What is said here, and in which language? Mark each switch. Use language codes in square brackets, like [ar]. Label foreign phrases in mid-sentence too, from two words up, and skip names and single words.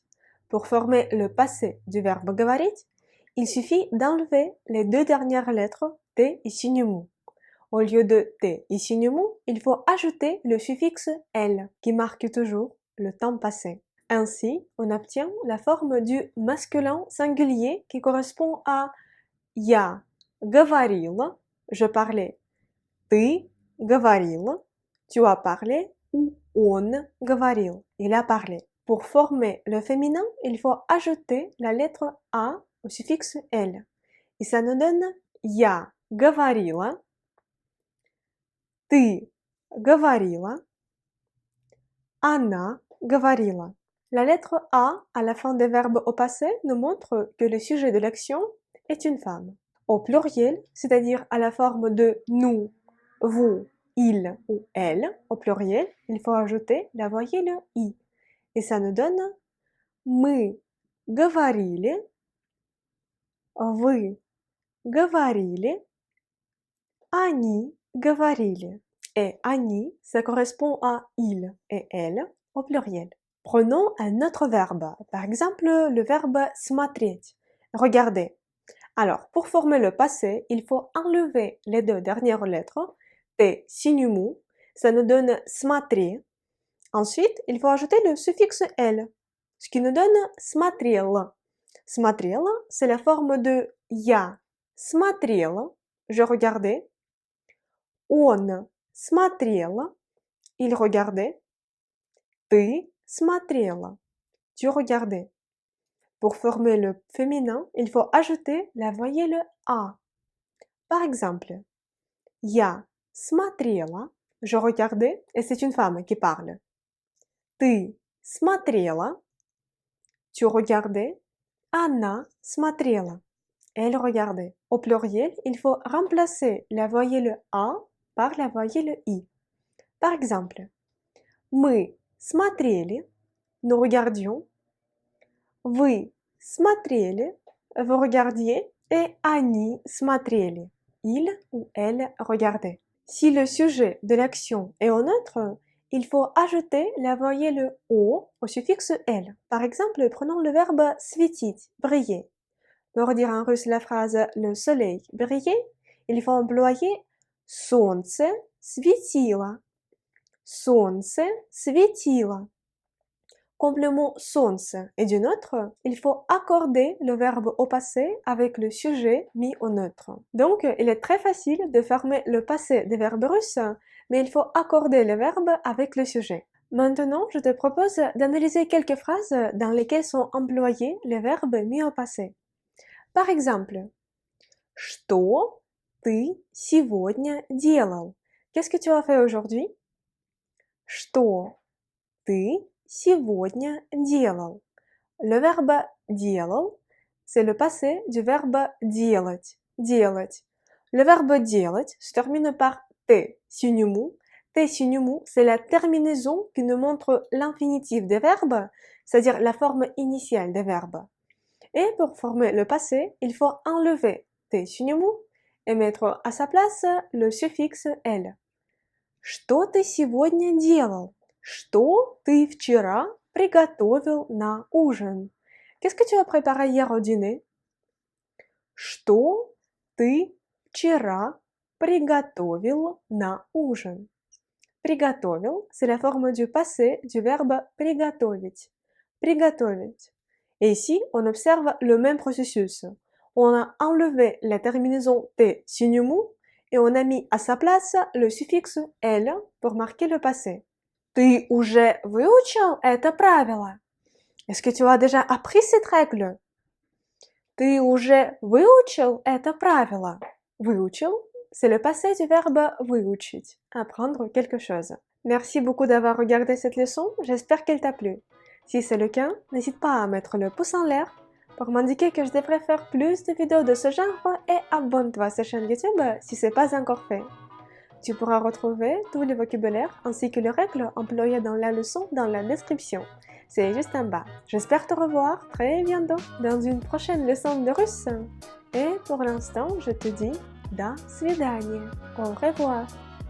[fr] Pour former le passé du verbe говорить, il suffit d'enlever les deux dernières lettres T et signe mot. Au lieu de T et signe mot, il faut ajouter le suffixe L qui marque toujours le temps passé. Ainsi, on obtient la forme du masculin singulier qui correspond à [ru] я говорила, [fr] je parlais, [ru] ты говорил, [fr] tu as parlé, ou [ru] он говорил, [fr] il a parlé. Pour former le féminin, il faut ajouter la lettre A au suffixe L. Et ça nous donne [ru] я говорила, ты говорила, она говорила. [fr] La lettre A à la fin des verbes au passé nous montre que le sujet de l'action est une femme. Au pluriel, c'est-à-dire à la forme de nous, vous, il ou elle, au pluriel, il faut ajouter la voyelle I. Et ça nous donne [ru] мы говорили, вы говорили, они говорили. [fr] Et они, ça correspond à il et elle au pluriel. Prenons un autre verbe, par exemple le verbe смотреть, regarder. Alors, pour former le passé, il faut enlever les deux dernières lettres, T, signe mot, ça nous donne смотри. Ensuite, il faut ajouter le suffixe L, ce qui nous donne смотрел. [ru] Смотрел, [fr] c'est la forme de [ru] я смотрел, [fr] je regardais. [ru] Он смотрел, [fr] il regardait. [ru] Ты смотрела, [fr] tu regardais. Pour former le féminin, il faut ajouter la voyelle A. Par exemple, [ru] я смотрела, [fr] je regardais, et c'est une femme qui parle. [ru] Ты смотрела, [fr] tu regardais. [ru] Она смотрела, [fr] elle regardait. Au pluriel, il faut remplacer la voyelle A par la voyelle I. Par exemple, [ru] мы смотрели, [fr] nous regardions. [ru] Вы смотрели, [fr] vous regardiez, et [ru] они смотрели, [fr] il ou elle regardait. Si le sujet de l'action est en neutre, il faut ajouter la voyelle O au suffixe L. Par exemple, prenons le verbe светить, briller. Pour dire en russe la phrase le soleil brillait, il faut employer [ru] солнце светило. Солнце светило. [fr] Complément солнце et du neutre, il faut accorder le verbe au passé avec le sujet mis au neutre. Donc, il est très facile de former le passé des verbes russes, mais il faut accorder le verbe avec le sujet. Maintenant, je te propose d'analyser quelques phrases dans lesquelles sont employés les verbes mis au passé. Par exemple, [ru] что ты сегодня делал? [fr] Qu'est-ce que tu as fait aujourd'hui? [ru] Что ты сегодня делал? [fr] Le verbe делал, c'est le passé du verbe [ru] делать, делать. [fr] Le verbe делать se termine par T, signe mot. T, signe mot, c'est la terminaison qui nous montre l'infinitif des verbes, c'est-à-dire la forme initiale des verbes. Et pour former le passé, il faut enlever T, signe mot, et mettre à sa place le suffixe L. [ru] Что ты сегодня делал? Что ты вчера приготовил на ужин? [fr] Qu'est-ce que tu as préparé hier au dîner? [ru] Что ты вчера приготовил на ужин? Приготовил, [fr] c'est la forme du passé du verbe приготовить. Приготовить. Et ici, on observe le même processus. on a enlevé la terminaison T signe mou et on a mis à sa place le suffixe «l» pour marquer le passé. [ru] Ты уже выучил это правило? [fr] Est-ce que tu as déjà appris cette règle? [ru] Ты уже выучил это правило? Выучил, [fr] c'est le passé du verbe выучить, apprendre quelque chose. Merci beaucoup d'avoir regardé cette leçon, j'espère qu'elle t'a plu. Si c'est le cas, n'hésite pas à mettre le pouce en l'air pour m'indiquer que je devrais faire plus de vidéos de ce genre et abonne-toi à cette chaîne YouTube si ce n'est pas encore fait. Tu pourras retrouver tout le vocabulaire ainsi que les règles employées dans la leçon dans la description. C'est juste en bas. J'espère te revoir très bientôt dans une prochaine leçon de russe. Et pour l'instant, je te dis [ru] до свидания. [fr] Au revoir.